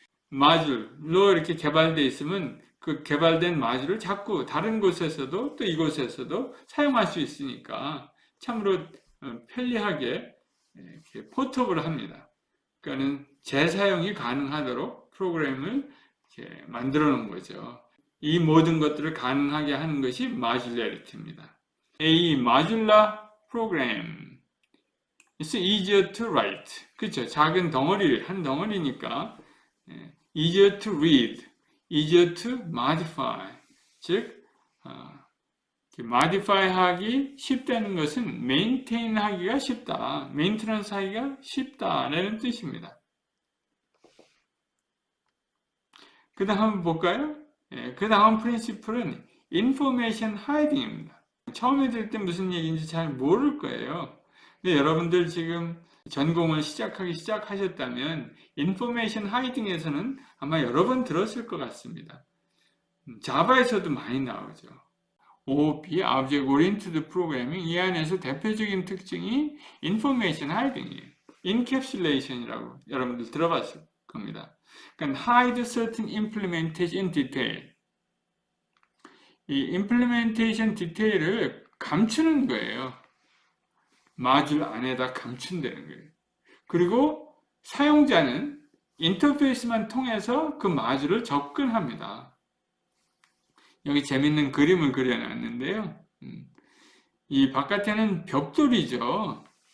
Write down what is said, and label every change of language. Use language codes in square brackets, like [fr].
[ko] 마줄로 이렇게 개발되어 있으면 그 개발된 마줄을 자꾸 다른 곳에서도 또 이곳에서도 사용할 수 있으니까 참으로 편리하게 이렇게 포터블 합니다. 그러니까는 재사용이 가능하도록 프로그램을 이렇게 만들어 놓은 거죠. 이 모든 것들을 가능하게 하는 것이 마줄레리티입니다. [en] A modular program is easier to write. [ko] 그렇죠. 작은 덩어리, 한 덩어리니까 [en] easier to read, easier to modify. [ko] 즉 modify 하기 쉽다는 것은 maintain 하기가 쉽다, maintenance 하기가 쉽다라는 뜻입니다. 그 다음 한번 볼까요? 그 다음 프린시플은 information hiding입니다. 처음에 들을 때 무슨 얘기인지 잘 모를 거예요. 근데 여러분들 지금 전공을 시작하셨다면 information hiding에서는 아마 여러 번 들었을 것 같습니다. 자바에서도 많이 나오죠. OOP, Object Oriented Programming, 이 안에서 대표적인 특징이 information hiding이에요. encapsulation이라고 여러분들 들어봤을 겁니다. [en] 그러니까 hide certain implementation detail. [ko] 이 implementation detail을 감추는 거예요. 마줄 안에다 감춘다는 거예요. 그리고 사용자는 인터페이스만 통해서 그 마줄을 접근합니다. 여기 재밌는 그림을 그려놨는데요. 이 바깥에는 벽돌이죠.